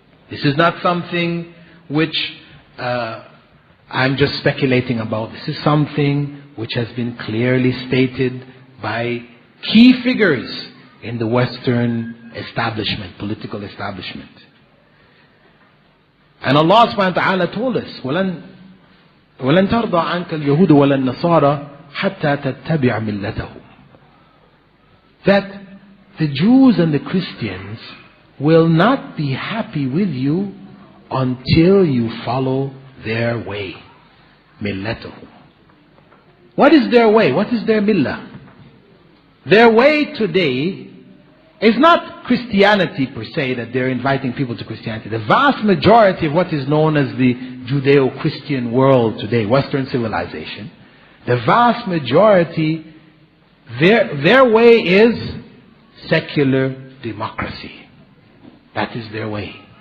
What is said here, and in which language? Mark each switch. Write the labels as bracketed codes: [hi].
[en] This is not something which I'm just speculating about. This is something which has been clearly stated by key figures in the Western establishment, political establishment. And Allah subhanahu wa ta'ala told us, [ar] وَلَن تَرْضَى عَنْكَ الْيَهُودُ وَلَا النَّصَارَى حَتَّى تَتَّبِعَ مِلَّتَهُمْ. [en] That the Jews and the Christians will not be happy with you until you follow their way. مِلَّتَهُمْ. What is their way? What is their millah? Their way today is not Christianity per se, that they're inviting people to Christianity. The vast majority of what is known as the Judeo-Christian world today, Western civilization, the vast majority, their way is secular democracy. That is their way.